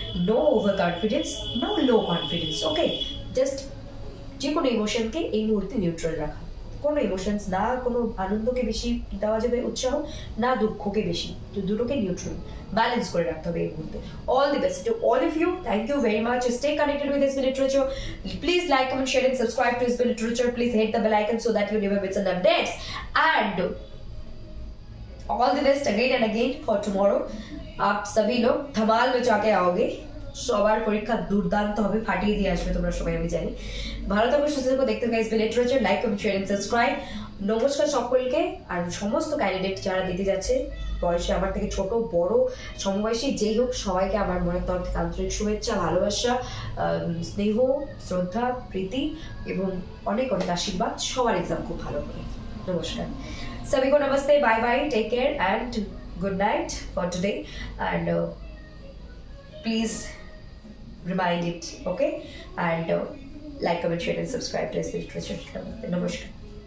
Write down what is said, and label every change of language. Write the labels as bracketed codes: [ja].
[en] No over confidence, no low confidence, okay. [bn] Just যে কোনো ইমোশনকে এই মুহূর্তে নিউট্রাল রাখা, কোনো ইমোশনস না, কোনো আনন্দকে বেশি দেওয়া যাবে উৎসাহ, না দুঃখকে বেশি, তো দুটোকে নিউট্রাল ব্যালেন্স করে রাখতে হবে এই মুহূর্তে। [en] All the best to all of you, thank you very much, stay connected with SB Literature, please like, comment, share and subscribe to SB Literature, please hit the bell icon so that you never miss an update, and all the best again and again for tomorrow. [hi] आप सभी लोग धमाल मचा के आओगे, [bn] সবার পরীক্ষা দুর্দান্ত হবে, ফাটিয়ে দিয়ে আসবে তোমরা সবাই, আমি জানি। ভালো থাকো, সুস্থ থাকো, দেখতে guys literature, [en] Like comment share and subscribe. [bn] নমস্কার সকলকে। আর সমস্ত ক্যান্ডিডেট যারা দিতে যাচ্ছে, বয়সে আমার থেকে ছোট বড় সমবয়সী যেই হোক, সবাইকে আমার মনের তরফ থেকে আন্তরিক শুভেচ্ছা, ভালোবাসা, স্নেহ, শ্রদ্ধা, প্রীতি এবং অনেক অনেক আশীর্বাদ। সবার এক্সাম খুব ভালো করে। [en] নমস্কার [hi] सभी को, नमस्ते, [en] Bye bye, take care and good night for today and please remind it, okay, and like, comment, share and subscribe to SB Literature. Namaskar.